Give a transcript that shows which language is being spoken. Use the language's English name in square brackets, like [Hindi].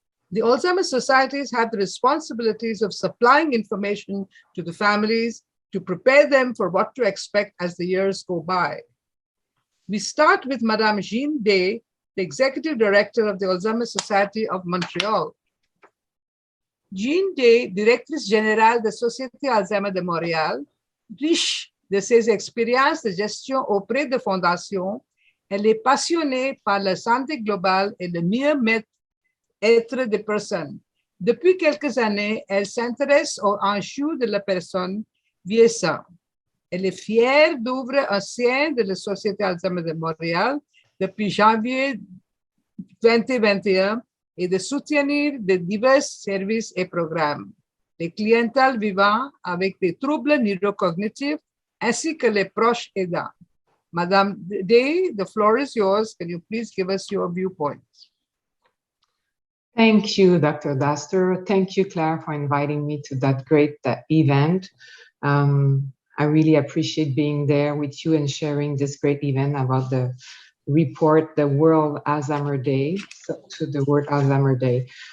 [English] The Alzheimer's societies have the responsibilities of supplying information to the families to prepare them for what to expect as the years go by. We start with Madame Jean Day, the Executive Director of the Alzheimer's Society of Montreal. [French] Jean Day, Directrice Générale de Société Alzheimer de Montréal, riche de ses expériences de gestion auprès de fondations, elle est passionnée par la santé globale et le mieux-être des personnes. Depuis quelques années, elle s'intéresse aux enjeux de la personne vieillissante. Elle est fière d'ouvrir un sein de la Société Alzheimer de Montréal depuis janvier 2021 et de soutenir de divers services et programmes. Les clientèles vivant avec des troubles neurocognitifs ainsi que les proches aidants. [English] Madame Day, the floor is yours. Can you please give us your viewpoints? Thank you, Dr. Daster. Thank you, Claire, for inviting me to that great event. I really appreciate being there with you and sharing this great event about the report, the World Alzheimer Day, to the World Alzheimer Day.